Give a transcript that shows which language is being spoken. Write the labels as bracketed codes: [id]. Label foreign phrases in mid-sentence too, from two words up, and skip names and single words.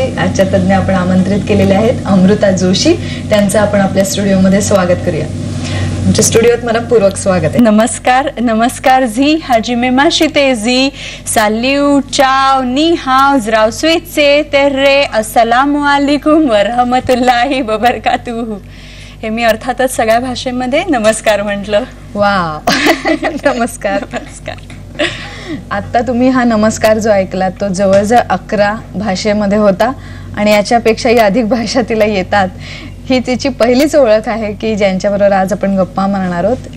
[mr] आजच्या तज्ञ आपण आमंत्रित केलेले आहेत अमृता जोशी, त्यांचं आपण आपल्या स्टुडिओमध्ये स्वागत करूया। तुमच्या स्टुडिओत मनपूर्वक स्वागत आहे। नमस्कार नमस्कार जी हाजी मेमा शितेजी साल्यू चाव [zh] 你好 [mr] ज्रावस्वीचे तेर्रे [ar] السلام عليكم ورحمة الله وبركاته. [mr] हे मी अर्थातच सगळ्या भाषेमध्ये नमस्कार म्हटलं। वाव नमस्कार नमस्कार। आता तुम्ही हा नमस्कार जो ऐकला तो जवळजवळ 11 भाषेमध्ये होता आणि याच्यापेक्षाही अधिक भाषा तिला येतात। ही तिची पहिलीच ओळख आहे की ज्यांच्याबरोबर आज आपण गप्पा मारणार आहोत।